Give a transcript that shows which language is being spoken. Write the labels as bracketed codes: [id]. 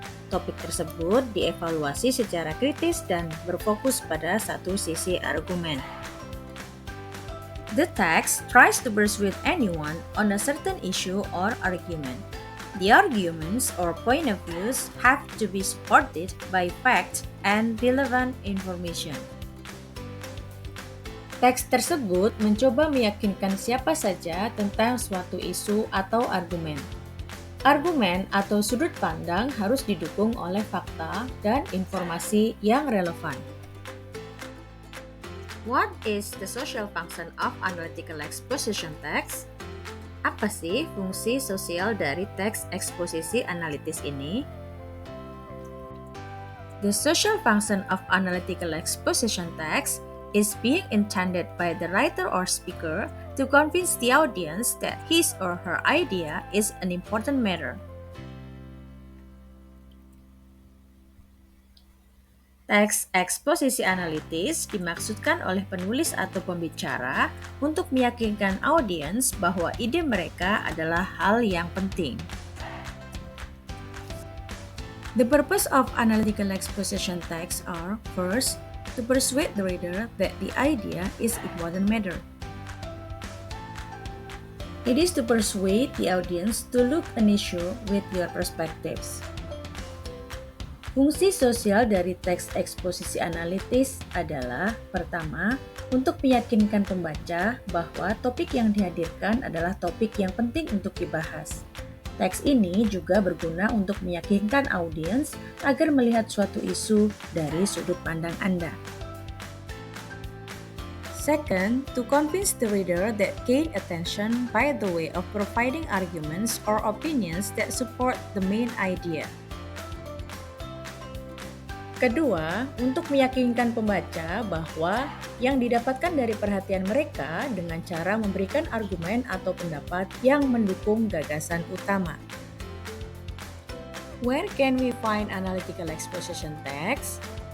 [id] Topik tersebut dievaluasi secara kritis dan berfokus pada satu sisi argumen. [en] The text tries to persuade anyone on a certain issue or argument. The arguments or point of views have to be supported by facts and relevant information. [id] Teks tersebut mencoba meyakinkan siapa saja tentang suatu isu atau argumen. Argumen atau sudut pandang harus didukung oleh fakta dan informasi yang relevan. [en] What is the social function of analytical exposition text? [id] Apa sih fungsi sosial dari teks eksposisi analitis ini? [en] The social function of analytical exposition text is being intended by the writer or speaker to convince the audience that his or her idea is an important matter. [id] Teks eksposisi analitis dimaksudkan oleh penulis atau pembicara untuk meyakinkan audiens bahwa ide mereka adalah hal yang penting. [en] The purpose of analytical exposition texts are, first, to persuade the reader that the idea is important matter. It is to persuade the audience to look an issue with their perspectives. [id] Fungsi sosial dari teks eksposisi analitis adalah, pertama, untuk meyakinkan pembaca bahwa topik yang dihadirkan adalah topik yang penting untuk dibahas. Teks ini juga berguna untuk meyakinkan audiens agar melihat suatu isu dari sudut pandang Anda. [en] Second, to convince the reader that gain attention by the way of providing arguments or opinions that support the main idea. [id] Kedua, untuk meyakinkan pembaca bahwa yang didapatkan dari perhatian mereka dengan cara memberikan argumen atau pendapat yang mendukung gagasan utama. [en] Where can we find analytical exposition text?